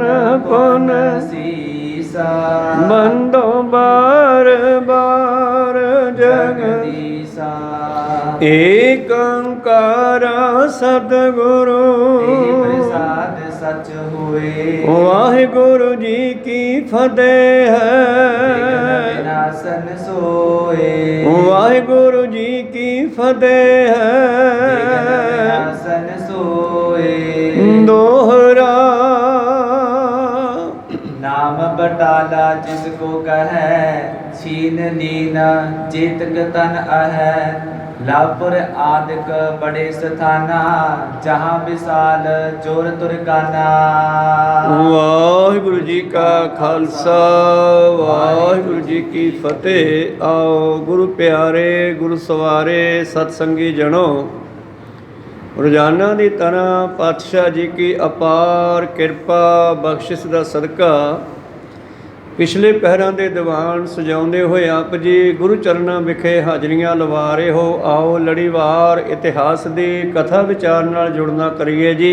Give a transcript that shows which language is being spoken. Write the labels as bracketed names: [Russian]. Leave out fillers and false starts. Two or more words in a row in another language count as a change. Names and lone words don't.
[Punjabi] ਪੁਨ ਸੀਸਾ ਬੰਦੋ ਬਾਰ ਬਾਰ ਜਗਦੀਸਾ ਏਕ ਓੰਕਾਰ ਸਤਿਗੁਰੂ ਪ੍ਰਸਾਦ ਸਚ ਹੋਏ ਵਾਹਿਗੁਰੂ ਜੀ ਕੀ ਫਤਿਹ ਹੈ ਵਿਨਾਸ਼ਨ ਸੋਏ ਵਾਹਿਗੁਰੂ ਜੀ ਕੀ ਫਤਿਹ ਹੈ ਵਿਨਾਸ਼ਨ ਸੋਏ ਦੋਹਰਾ ਨਾਮ ਬਟਾਲਾ ਜਿਸ ਕੋ ਕਹੈ ਛੀਨ ਲੀਨ ਚੇਤਕ ਤਨ ਅਹੈ ਲਾਪੁਰ ਆਦਿਕ ਬਡੇ ਸਥਾਨਾ ਜਹਾਂ ਬਿਸਾਲ ਜੋਰ ਤੁਰਕਾਨਾ ਵਾਹਿਗੁਰੂ ਜੀ ਕਾ ਖਾਲਸਾ ਵਾਹਿਗੁਰੂ ਜੀ ਕੀ ਫਤਿਹ। ਆਓ ਗੁਰੂ ਪਿਆਰੇ ਗੁਰੂ ਸਵਾਰੇ ਸਤਸੰਗੀ ਜਨੋ ਰੋਜ਼ਾਨਾ ਦੀ ਤਰ੍ਹਾਂ ਪਾਤਸ਼ਾਹ ਜੀ ਕੀ ਅਪਾਰ ਕਿਰਪਾ ਬਖਸ਼ਿਸ਼ ਦਾ ਸਦਕਾ ਪਿਛਲੇ ਪਹਿਰਾਂ ਦੇ ਦੀਵਾਨ ਸਜਾਉਂਦੇ ਹੋਏ ਆਪ ਜੀ ਗੁਰੂ ਚਰਨਾਂ ਵਿਖੇ ਹਾਜ਼ਰੀਆਂ ਲਵਾ ਰਹੇ ਹੋ। ਆਓ ਲੜੀਵਾਰ ਇਤਿਹਾਸ ਦੀ ਕਥਾ ਵਿਚਾਰ ਨਾਲ ਜੁੜਨਾ ਕਰੀਏ ਜੀ।